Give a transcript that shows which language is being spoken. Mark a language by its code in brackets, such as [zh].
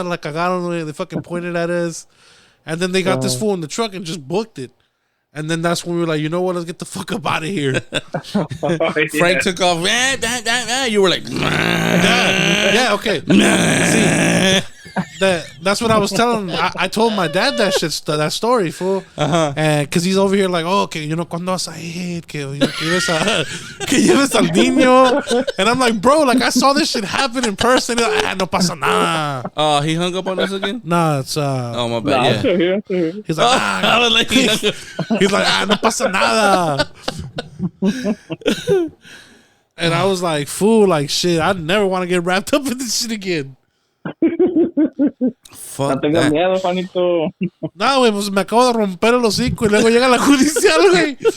[en] Like they fucking pointed at us, and then they got this fool in the truck and just booked it. And then that's when we were like, you know what? Let's get the fuck up out of here. Frank took off. You were like, yeah, okay. See, that's what I was telling. I told my dad that story, fool. And because he's over here like, oh, que cuando vas a ir, que lleves al niño. And I'm like, bro, like I saw this shit happen in person. He's like, no pasa nada. Oh, he hung up on us again? Nah, it's oh, my bad. Yeah. He's like, he's like, no pasa nada. And I was like, fool, like shit, I never want to get wrapped up in this shit again. Fuck [es] no tengas miedo, Juanito. No, güey, pues me acabo de romper el hocico y luego llega la judicial, güey.